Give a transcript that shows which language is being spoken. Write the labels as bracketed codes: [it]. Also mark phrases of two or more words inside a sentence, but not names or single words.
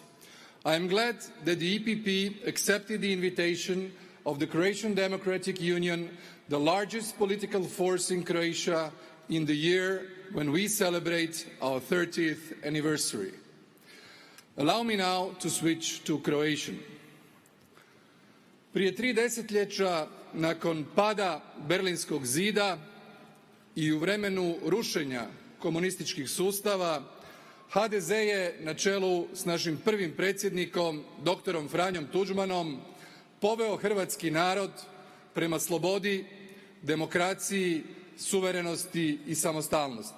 [en] I am glad that the EPP accepted the invitation of the Croatian Democratic Union, the largest political force in Croatia, in the year when we celebrate our 30th anniversary. Allow me now to switch to Croatian. [hr] Prije 3 desetljeća nakon pada Berlinskog zida i u vremenu rušenja komunističkih sustava, HDZ je na čelu s našim prvim predsjednikom, doktorom Franjom Tuđmanom, poveo hrvatski narod prema slobodi, demokraciji, suverenosti i samostalnosti.